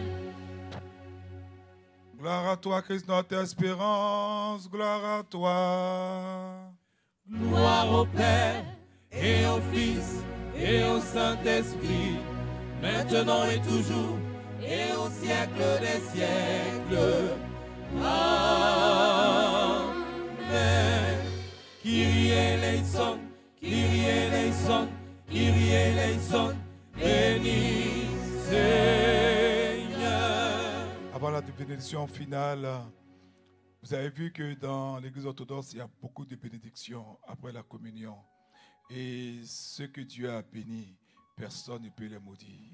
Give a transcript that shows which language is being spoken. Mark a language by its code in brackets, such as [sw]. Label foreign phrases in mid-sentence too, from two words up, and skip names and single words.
[fr] Gloire à toi, Christ, notre espérance. Gloire à toi. Gloire au Père et au Fils et au Saint-Esprit, maintenant et toujours, et au siècle des siècles. Amen. [el] Κύριε ἐλέησον, Κύριε ἐλέησον, Κύριε ἐλέησον, [fr] béni Seigneur. Avant la bénédiction finale, vous avez vu que dans l'Église orthodoxe, il y a beaucoup de bénédictions après la communion. Et ce que Dieu a béni, personne ne peut les maudire.